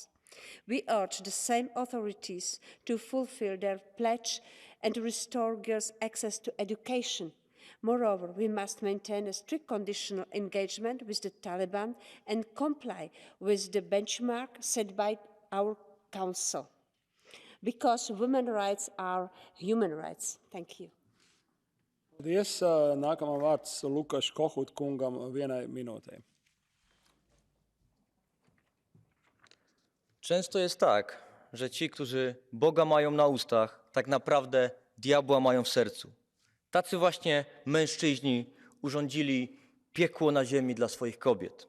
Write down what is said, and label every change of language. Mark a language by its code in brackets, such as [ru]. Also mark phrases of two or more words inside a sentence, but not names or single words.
[en] We urge the same authorities to fulfill their pledge and restore girls' access to education Moreover, we must maintain a strict conditional engagement with the Taliban and comply with the benchmark set by our Council, because women's rights are human rights. Thank you. [lv] Paldies. Nākamā vārds Lukaš Kohut kungam 1 minūtei. [pl] Często jest tak, że ci, którzy Boga mają na ustach, tak naprawdę diabła mają w sercu. Tacy właśnie mężczyźni urządzili piekło na ziemi dla swoich kobiet.